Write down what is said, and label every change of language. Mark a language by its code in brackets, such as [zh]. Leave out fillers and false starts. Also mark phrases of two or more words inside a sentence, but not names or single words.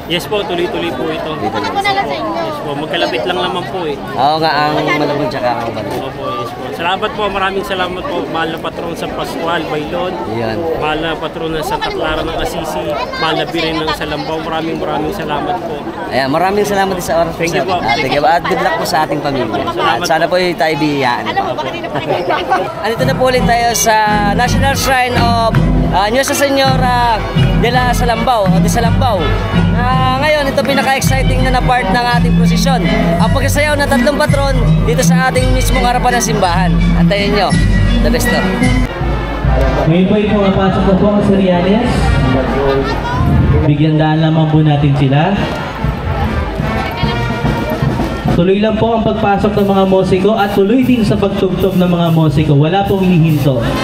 [tl] Yes po, tuloy-tuloy po ito. Yes po, magkalapit lang naman po eh. Oo nga, ang Malabon tsaka ang Ubando. Opo, yes po. Salamat po, maraming salamat po. Mahal na patron sa Pascual, Bailon. Yan. Mahal na patron ng Santa Clara ng Assisi. Mahal na Birin ng Salambao. Maraming salamat po. Ayan, maraming salamat din sa oras po. [en] Thank you po. [tl] At [en] good luck [tl] po sa ating pamilya. At sana po tayo biyayaan. Andito na po ulit tayo sa National Shrine of Nuestra Señora de la Salambao o de Salambao. Ngayon, ito pinaka-exciting na part ng ating prosesyon. Ang pagsasayaw na 3 patron dito sa ating mismong harapan ng simbahan. Antayin nyo, [en] the best of. [tl] Ngayon po yung pumapasok na po ang Sorianes. Bigyan daan lamang po natin sila. Tuloy lang po ang pagpasok ng mga musiko at tuloy din sa pagtugtog ng mga musiko. Wala pong hihinto.